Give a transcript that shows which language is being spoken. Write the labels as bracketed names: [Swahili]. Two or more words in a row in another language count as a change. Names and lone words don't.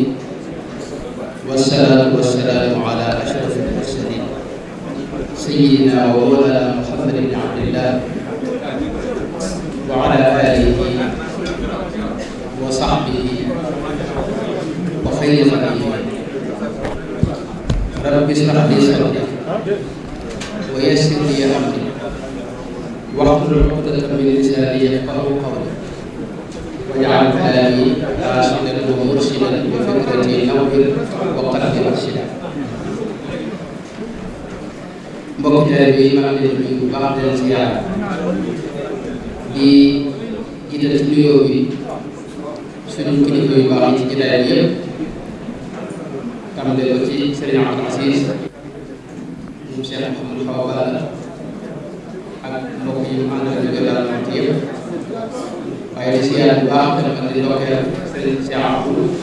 [Arabic] والصلاة والسلام على أشرف المرسلين سيدنا ومولانا محمد بن عبد الله وعلى آله وصحبه وخير خادمه. رب اشرح لي صدري ويسر لي أمري واحلل عقدة من لساني يفقه قولي واجعل كلامي رشيدا ومرشدا وفكرتي نور وقلبي أرشد. [Wolof] Mbokk yi maa ngi leen di nuyu bu baax di leen ziyaar di jiital ci nuyoo bi suñu kilifa yu baax yi ci jotaay bi yëpp tàmbalee ko ci Serigne Abdou Aziz moom Cheikh Mouhamadou Fawa Balla ak mbokk yi mu àndal ñu daal ci yëpp waaye di ziyaar bu baax ak di ndokkeel Serigne Cheikh Abdou